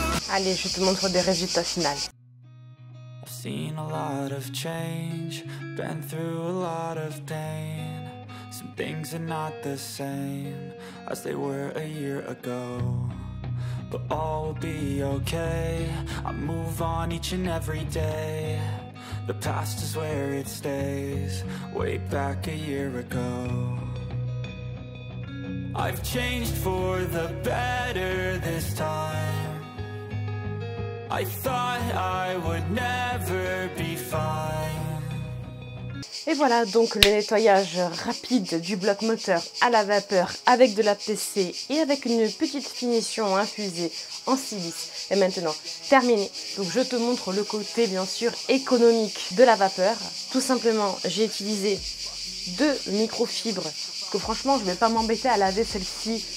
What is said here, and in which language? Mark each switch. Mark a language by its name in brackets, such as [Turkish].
[French] Allez, je te montre des résultats finaux. [English] I've seen a lot of change, been through a lot of pain. Some things are not the same as they were a year ago. But all will be okay, I move on each and every day. The past is where it stays, way back a year ago. I've changed for the better this time. I thought I would never be fine. [French] Et voilà donc le nettoyage rapide du bloc moteur à la vapeur avec de l'APC et avec une petite finition infusée en silice est maintenant terminé. Donc je te montre le côté bien sûr économique de la vapeur. Tout simplement j'ai utilisé 2 microfibres que franchement je ne vais pas m'embêter à laver celle-ci.